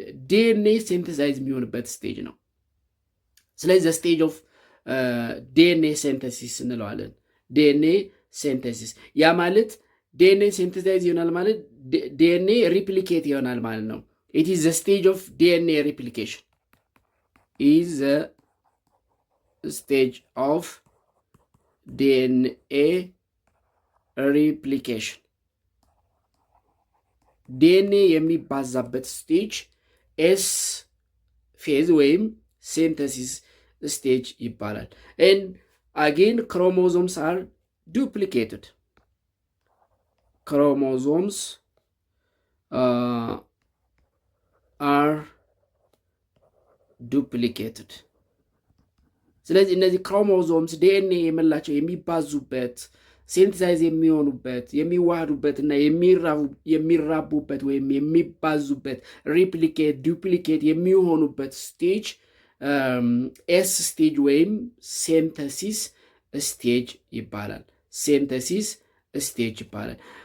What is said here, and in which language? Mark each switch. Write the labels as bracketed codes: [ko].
[am] ዲኤንኤ ሴንተሳይዝ የሚሆንበት ስቴጅ ነው። ስለዚህ [en] ዘ ስቴጅ ኦፍ ዲኤንኤ ሴንተሲስ [am] እንለዋለን። ዲኤንኤ ሴንተሲስ ያ ማለት ዲኤንኤ ሴንተሳይዝ ይሆናል ማለት ዲኤንኤ ሪፕሊኬት ይሆናል ማለት ነው። [en] ኢት ኢዝ ዘ ስቴጅ ኦፍ ዲኤንኤ ሪፕሊኬሽን [am] ኢዝ ዘ ስቴጅ ኦፍ ዲኤንኤ ሪፕሊኬሽን ዲኤንኤ የሚባዛበት ስቴጅ ኤስ ፌዝ ወይም ሴንተሲስ ስቴጅ ይባላል። [en] and again chromosomes are duplicated. Chromosomes are duplicated. [am] ስለዚህ እነዚህ ክሮሞዞምስ ዲኤንኤ የምንላቸው የሚባዙበት ሴንቲሳይዝ የሚሆኑበት የሚዋሃዱበት እና የሚራቡበት ወይም የሚባዙበት ሪፕሊኬት ዱፕሊኬት የሚሆኑበት ስቴጅ ኤስ ስቴጅ ወይም ሴንተሲስ ስቴጅ ይባላል። ሴንተሲስ ስቴጅ ይባላል።